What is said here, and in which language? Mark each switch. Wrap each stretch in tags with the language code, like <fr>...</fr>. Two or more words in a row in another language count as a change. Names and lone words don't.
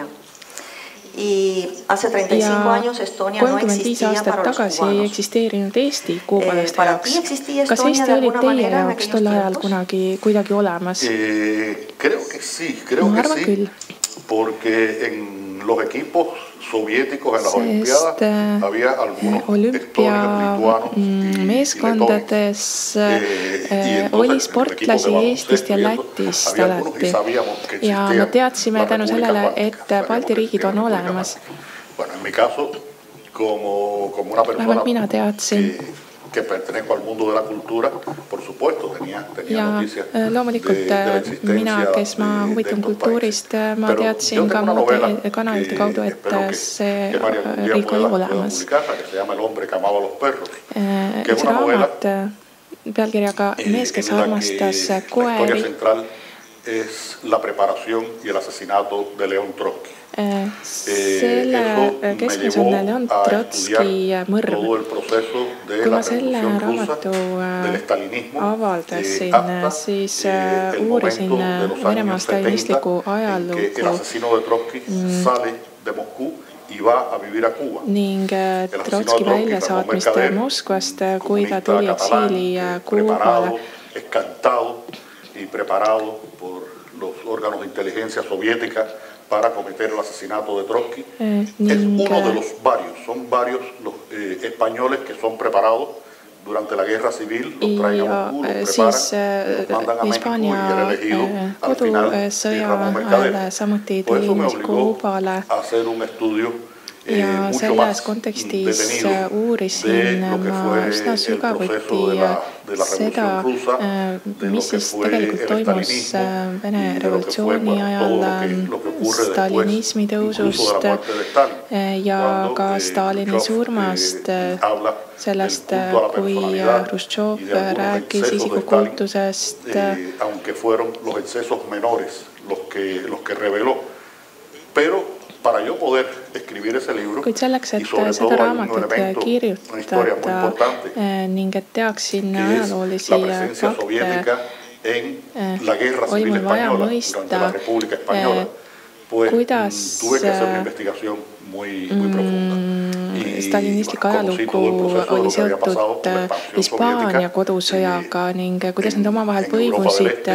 <es>Y hace 35 años Estonia no existía para los cubanos. ¿Para ti existía Estonia de alguna manera en aquellos tiempos? Creo que sí, porque en los equipos soviéticos en las Olimpiadas había algunos estonios, lituanos</es> <et>meeskondades oli sportlasi Eestist ja Lätist alati ja me teadsime tänu sellele, et Balti riigid on olemas. Vähemalt mina teadsin.</et> <es>Que pertenezco al mundo de la cultura, por supuesto, tenía noticias</es> <et>mina, kes ma huvitun kultuurist, ma teadsin ka muude kanalite kaudu, et see riik oli olemas. Üks raamat pealkirjaga Mees, kes armastas koeri.</et> <es>Es la preparación y el asesinato de León Trotsky.</es> <et>Selle keskmes on Leon Trotski mõrv. Kui ma selle raamatu avaldasin, siis uurisin Venemaa stalinistliku ajalugu ning Trotski väljasaatmist Moskvast, kui ta tuli eksiili Kuubale.</et> <es>Y preparado por los órganos de inteligencia soviética para cometer el asesinato de Trotsky. Es uno de los varios, son varios los españoles que son preparados durante la guerra civil, los traen a Moscú, los preparan, los mandan a México y era elegido al final Ramón Mercader. Por eso me obligó a hacer un estudio</es> <et>ja selles kontekstis uurisin ma üsna sügavuti seda, mis siis tegelikult toimus Vene revolutsiooni ajal stalinismi tõusust ja ka Stalini surmast, sellest, kui Hruštšov rääkis isikukultusest.</et> <es>Para yo poder escribir ese libro</es> <et>kuid selleks, et seda raamatut kirjutada ning et teaksin ajaloolisi fakte, oli mul vaja mõista, kuidas stalinistlik ajalugu oli seotud Hispaania kodusõjaga ning kuidas nad omavahel põimusid.</et>